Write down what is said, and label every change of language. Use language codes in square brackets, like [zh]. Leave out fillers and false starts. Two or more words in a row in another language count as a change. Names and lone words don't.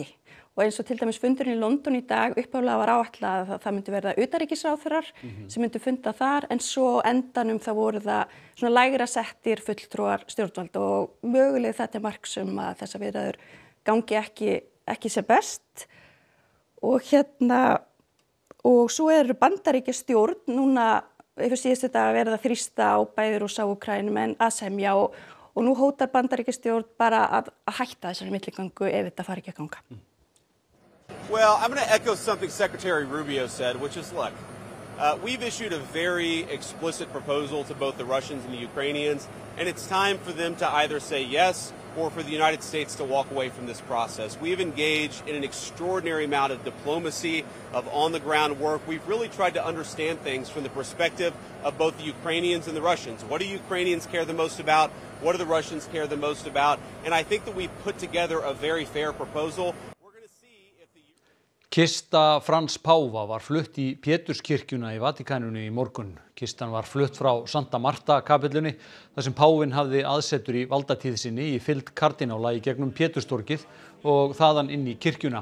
[is] Og eins og til dæmis fundurinn í London í dag upphaflega var áætlað að það myndi verða utanríkisráðherrar sem myndu funda þar, en svo endanum það voru það lægra settir fulltrúar stjórnvald og mögulega þetta marks að þessar viðræður gangi ekki sem best. Og svo Bandaríkjastjórn núna yfir síðustu dag verið að þrýsta á bæði Rússa og Úkraínumenn að semja og nú hótar Bandaríkjastjórn bara að hætta þessari milligöngu ef þetta fari ekki að ganga. [en] Well, I'm going to echo something Secretary Rubio said, which is, look, we've issued a very explicit proposal to both the Russians and the Ukrainians, and it's time for them to either say yes or for the United States to walk away from this process. We've engaged in an extraordinary amount of diplomacy, of on-the-ground work. We've really tried to understand things from the perspective of both the Ukrainians and the Russians. What do Ukrainians care the most about? What do the Russians care the most about? And I think that we've put together a very fair proposal. [is] Kista Frans Páfa var flutt í Péturskirkjuna í Vatíkaninu í morgun. Kistan var flutt frá Santa Marta kapellunni þar sem páfinn hafði aðsetur í valdatíð sinni í fylgd kardínála í gegnum Péturstorgið og þaðan inn í kirkjuna.